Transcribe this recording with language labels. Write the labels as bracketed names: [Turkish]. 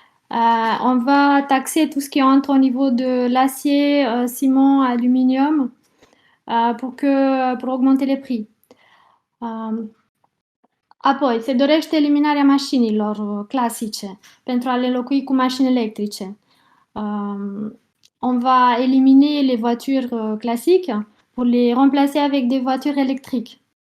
[French] On va taxer tout ce qui entre au niveau de l'acier, ciment, aluminium pour augmenter les prix. [Romanian] Apoi, se dorește eliminarea mașinilor clasice pentru a le înlocui cu mașini electrice. [French] On va éliminer les voitures classiques pour les remplacer avec des voitures électriques.